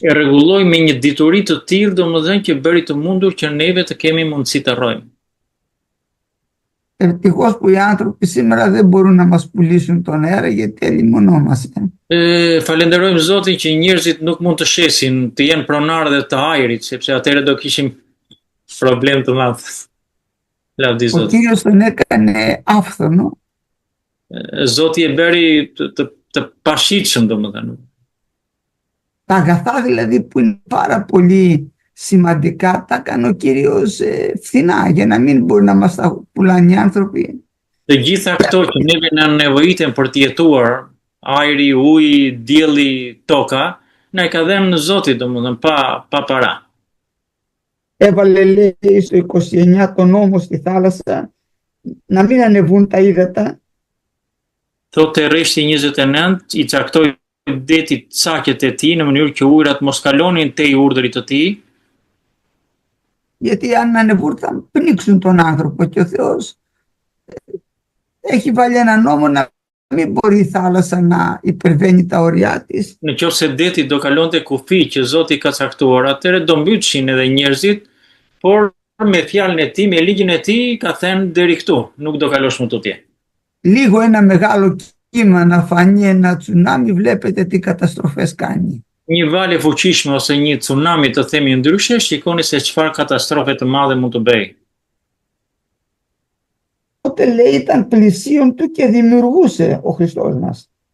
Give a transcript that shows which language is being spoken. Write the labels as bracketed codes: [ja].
[sq] E rregulloi me një dituri të tillë, domethënë që bëri të mundur që neve të kemi mundësi të rrojmë. [el] Ευτυχώς που οι άνθρωποι σήμερα δεν μπορούν να μας πουλήσουν τον αέρα γιατί ελειμονόμαστε. [sq] Falenderojmë Zotin që njerëzit nuk mund të shesin, të jenë pronarë dhe të ajrit, sepse atëherë do kishim problem të madh. Lavdi [el] Ο [sq] Zotit. [el] Κύριος τον έκανε άφθονο. [sq] Zoti e bëri të pashitshëm domethënë. [el] Τα αγαθά δηλαδή που είναι πάρα πολύ σημαντικά τα έκανε ο Κύριος φθηνά για να μην μπορεί να μας τα πουλάνε οι άνθρωποι. [sq] Të gjitha këto që neve na nevojiten për të jetuar, ajri, uji, dielli, toka, na i ka dhënë Zoti domethënë pa para. [el] Έβαλε λέει στο 29 τον νόμο στη θάλασσα να μην ανεβούν τα ύδατα. [sq] Thotë rreshti 29 i caktoi detit saqet e tij në mënyrë që ujërat mos kalonin tej urdhrit të tij. [el] Γιατί αν ανεβούν θα πνίξουν τον άνθρωπο και ο Θεός έχει βάλει ένα νόμο να μην μπορεί η θάλασσα να υπερβαίνει τα ωριά της. [sq] Në qoftë se deti do kalonte kufi që Zoti ka caktuar, atëherë do mbytshin edhe njerëzit, por me fjalën e tij, me ligjin e tij ka thënë deri këtu, nuk do kalosh më tutje. [el] Λίγο ένα μεγάλο κύμα να φανεί ένα τσουνάμι, βλέπετε τι καταστροφές κάνει. [sq] Një valë e fuqishme ose një tsunami të themi ndryshe, shikoni se çfarë katastrofe të madhe mund të bëjë. [el] Τότε λέει ήταν πλησίον του και δημιουργούσε ο Χριστός μας.